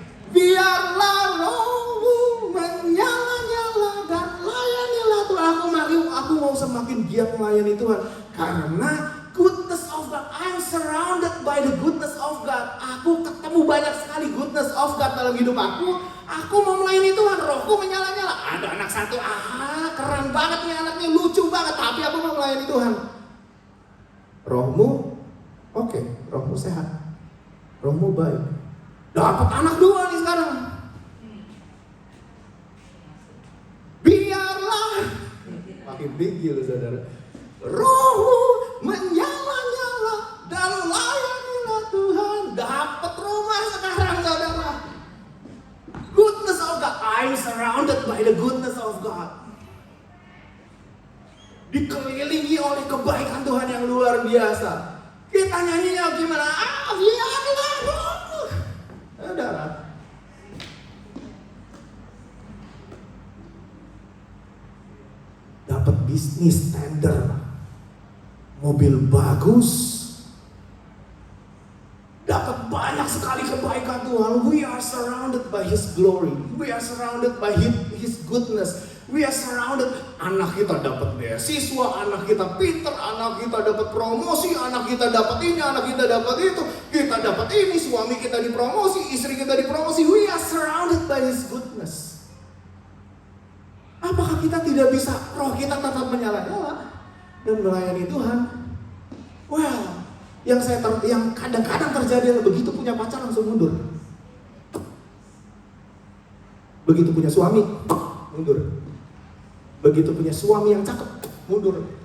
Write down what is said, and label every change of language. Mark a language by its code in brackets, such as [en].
[id] Biarlah rohmu menyala-nyala dan layanilah Tuhan. Aku mau semakin giat melayani Tuhan. Karena goodness of God. [en] I'm surrounded by the goodness of God. [id] Aku ketemu banyak sekali goodness of God dalam hidup aku. Aku mau melayani Tuhan, rohku menyala-nyala. Ada anak satu, keren banget nih anaknya, lucu banget. Tapi aku mau melayani Tuhan. Rohmu, oke, rohmu sehat. Rohmu baik. Dapat anak dua nih sekarang. Biarlah, makin tinggi loh saudara. Rohmu menyala-nyala dan layanilah Tuhan. Dapat rumah sekarang saudara. [en] Goodness of God. I'm surrounded by the goodness of God. [id] Dikelilingi oleh kebaikan Tuhan yang luar biasa. Kita nyanyinya gimana? Biarlah rohmu. Saudara. Dapat bisnis tender. Mobil bagus. Dapat banyak sekali kebaikan Tuhan. [en] We are surrounded by His glory. We are surrounded by His goodness. We are surrounded. [id] Anak kita dapat beasiswa, anak kita pintar, anak kita dapat promosi, anak kita dapat ini, anak kita dapat itu, kita dapat ini, suami kita dipromosi, istri kita dipromosi. [en] We are surrounded by His goodness. [id] Apakah kita tidak bisa roh kita tetap menyala-nyala dan melayani Tuhan? Well, yang kadang-kadang terjadi adalah begitu punya pacar langsung mundur. Begitu punya suami, mundur. Begitu punya suami yang cakep, mundur.